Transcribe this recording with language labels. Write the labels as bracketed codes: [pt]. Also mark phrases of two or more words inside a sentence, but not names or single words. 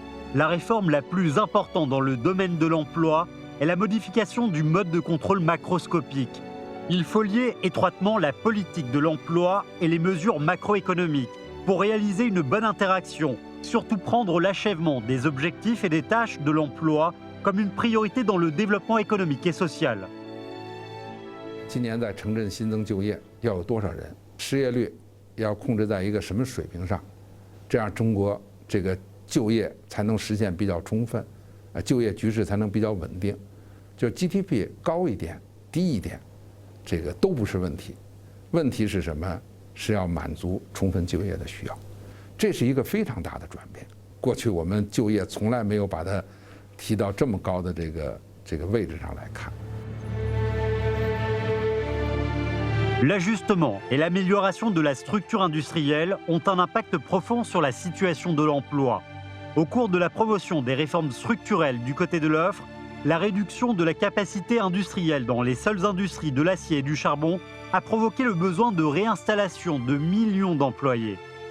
[fr] La réforme la plus importante dans le domaine de l'emploi est la modification du mode de contrôle macroscopique. Il faut lier étroitement la politique de l'emploi et les mesures macroéconomiques pour réaliser une bonne interaction, surtout prendre l'achèvement des objectifs et des tâches de l'emploi comme une priorité dans le développement économique et social. [zh] 今年在城镇新增就业要有多少人？失业率 要控制在一个什么水平上，这样中国这个就业才能实现比较充分，就业局势才能比较稳定。就 GDP 高一点、低一点，这个都不是问题。问题是什么？是要满足充分就业的需要。这是一个非常大的转变。过去我们就业从来没有把它提到这么高的这个位置上来看。 [fr] L'ajustement et l'amélioration de la structure industrielle ont un impact profond sur la situation de l'emploi. Au cours de la promotion des réformes structurelles du côté de l'offre, la réduction de la capacité industrielle dans les seules industries de l'acier et du charbon a provoqué le besoin de réinstallation de millions d'employés.